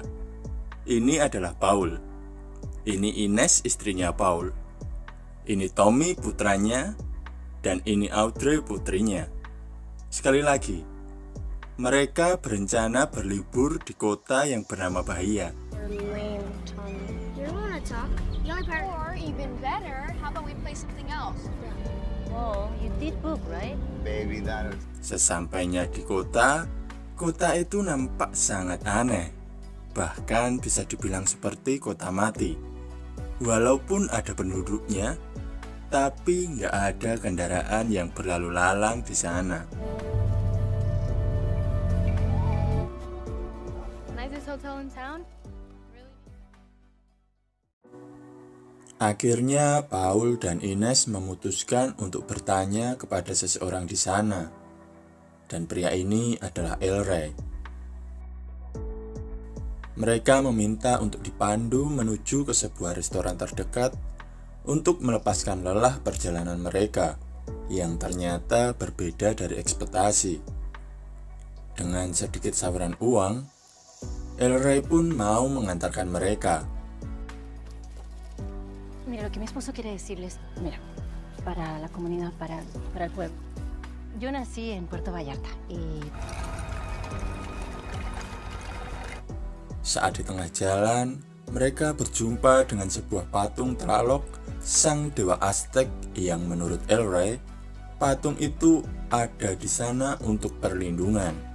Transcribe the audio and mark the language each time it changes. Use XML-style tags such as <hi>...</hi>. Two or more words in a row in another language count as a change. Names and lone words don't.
<id>Ini adalah Paul. Ini Ines, istrinya Paul. Ini Tommy, putranya. Dan ini Audrey, putrinya. Sekali lagi, mereka berencana berlibur di kota yang bernama Bahia.</id> <en>Or even better, how about we play something else? Oh, you did book, right? Baby, that is...</en> <id>Sesampainya di kota itu nampak sangat aneh. Bahkan bisa dibilang seperti kota mati. Walaupun ada penduduknya, tapi nggak ada kendaraan yang berlalu lalang di sana.</id> <en>Nicest hotel in town?</en> <id>Akhirnya Paul dan Ines memutuskan untuk bertanya kepada seseorang di sana. Dan pria ini adalah Elray. Mereka meminta untuk dipandu menuju ke sebuah restoran terdekat untuk melepaskan lelah perjalanan mereka yang ternyata berbeda dari ekspektasi. Dengan sedikit saweran uang, Elray pun mau mengantarkan mereka.</id> <es>Mira, lo que mi esposo quiere decirles, mira, para la comunidad, para el pueblo. Yo nací en Puerto Vallarta y...</es> <id>Saat di tengah jalan, mereka berjumpa dengan sebuah patung Tlaloc, sang dewa Aztec yang menurut Elray, patung itu ada di sana untuk perlindungan.</id>